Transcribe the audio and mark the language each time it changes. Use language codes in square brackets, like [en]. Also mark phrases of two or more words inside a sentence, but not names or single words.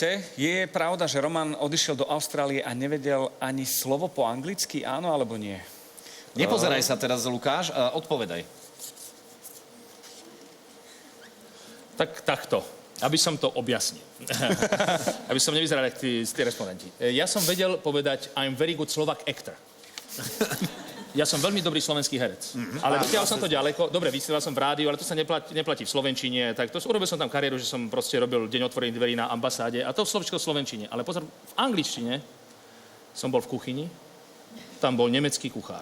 [sk] Je pravda, že Roman odišiel do Austrálie a nevedel ani slovo po anglicky, áno alebo nie? Nepozeraj sa teraz, Lukáš, odpovedaj. Takto, aby som to objasnil. Aby som nevyzeral jak tí respondenti. Ja som vedel povedať [en] I'm very good Slovak actor. [sk] Ja som veľmi dobrý slovenský herec. Ale dotiaľ som to ďaleko. Dobre, vysielal som v rádiu, ale to sa neplatí v slovenčine. Tak to urobil som tam kariéru, že som proste robil deň otvorených dverí na ambasáde. A to slovičko v slovenčine. Ale pozor, v angličtine som bol v kuchyni. Tam bol nemecký kuchár.